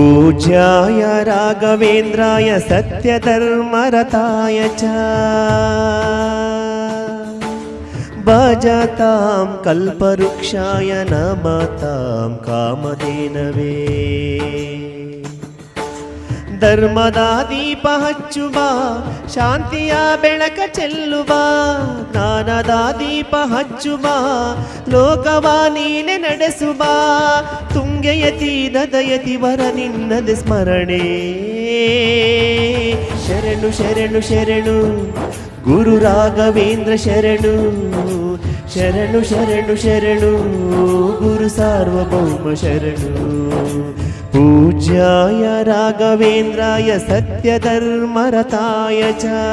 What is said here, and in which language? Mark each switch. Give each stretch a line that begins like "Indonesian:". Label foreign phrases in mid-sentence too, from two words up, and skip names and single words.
Sanskrit: पूज्याय राघवेन्द्राय सत्यधर्मरताय च भजतां कल्पवृक्षाय नमतां कामधेनवे
Kannada: ಧರ್ಮದ ದೀಪ ಹಚ್ಚು ಬಾ ಶಾಂತಿಯ ಬೆಳಕ ಚೆಲ್ಲು ಬಾ ಜ್ಞಾನದ ದೀಪ ಹಚ್ಚು ಬಾ ಲೋಕವ ನೀನೆ ನಡೆಸು ಬಾ ತುಂಗೆಯತಿ ನದಯತಿ ವರ ನಿನ್ನದ ಸ್ಮರಣೆ ಶರಣು ಶರಣು ಶರಣು ಗುರು ರಾಘವೇಂದ್ರ ಶರಣು ಶರಣು ಶರಣು ಶರಣು ಗುರು ಸಾರ್ವಭೌಮ ಶರಣು
Sanskrit: पूज्याय राघवेन्द्राय सत्यधर्मरताय च